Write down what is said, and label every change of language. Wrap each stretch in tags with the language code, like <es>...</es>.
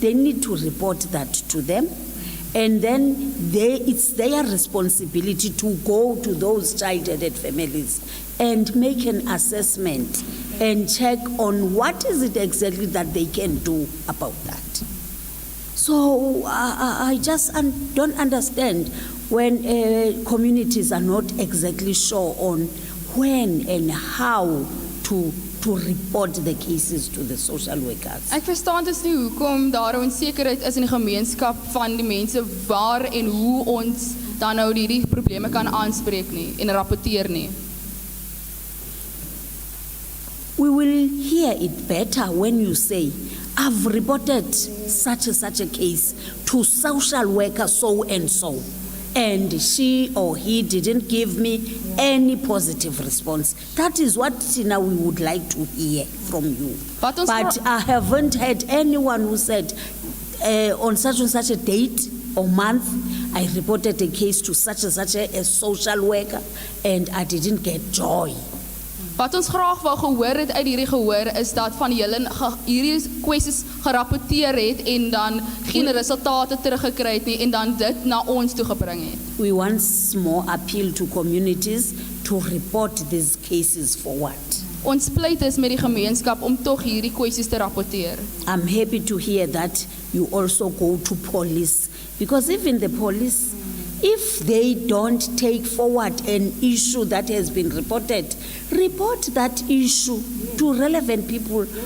<en>They need to report that to them. And then it's their responsibility to go to those child-headed families and make an assessment and check on what is it exactly that they can do about that. So I just don't understand when communities are not exactly sure on when and how to report the cases to the social workers.</en> <af>Ek verstaan dus nie hoekom daar onsekerheid is in die gemeenskap van die mense waar en hoe ons dan nou die probleme kan aanspreek nie en rapporteer nie.</af> <en>We will hear it better when you say, I've reported such a case to social worker so and so, and she or he didn't give me any positive response. That is what Tina we would like to hear from you. But I haven't had anyone who said on such and such a date or month I reported a case to such and such a social worker and I didn't get joy.</en> <af>Wat ons graag wou gehoor het uit hierdie gehoor is dat van julle hierdie kwessies gerapporteer het en dan geen resultate teruggekry het nie en dan dit na ons toe gebring het.</af> <en>We once more appeal to communities to report these cases forward.</en> <af>Ons pleit is met die gemeenskap om tog hierdie kwessies te rapporteer.</af> <en>I'm happy to hear that you also go to police, because even the police, if they don't take forward an issue that has been reported, report that issue to relevant people.</en>